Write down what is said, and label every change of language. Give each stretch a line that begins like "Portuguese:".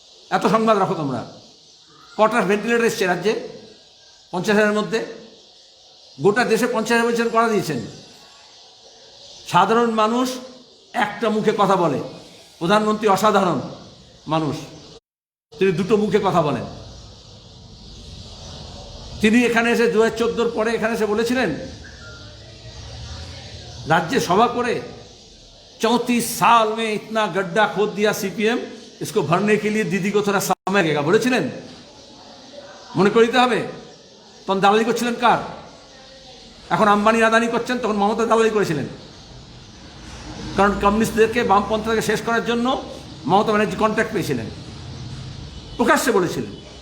Bangla: এত সংবাদ রাখো তোমরা, কটা ভেন্টিলেটর এসছে রাজ্যে 50,000-এর মধ্যে? গোটা দেশে 50,000 বলছেন করা দিয়েছেন। সাধারণ মানুষ একটা মুখে কথা বলে, প্রধানমন্ত্রী অসাধারণ মানুষ, তিনি দুটো মুখে কথা বলেন। তিনি এখানে এসে 2014 পরে এখানে এসে বলেছিলেন,
Hindi: राज्य सभा करे 34 साल में इतना गड्ढा खोद दिया सीपीएम, इसको भरने के लिए दीदी को थोड़ा समय लगेगा
Bangla: বলেছিলেন। মনে করিতে হবে তখন দালালি করছিলেন কার? এখন আম্বানি আদানি করছেন, তখন মমতা দালালি করেছিলেন। কারণ কমিউনিস্টদেরকে, বামপন্থাকে শেষ করার জন্য মমতা ব্যানার্জি কন্ট্রাক্ট পেয়েছিলেন, প্রকাশ্যে বলেছিলেন।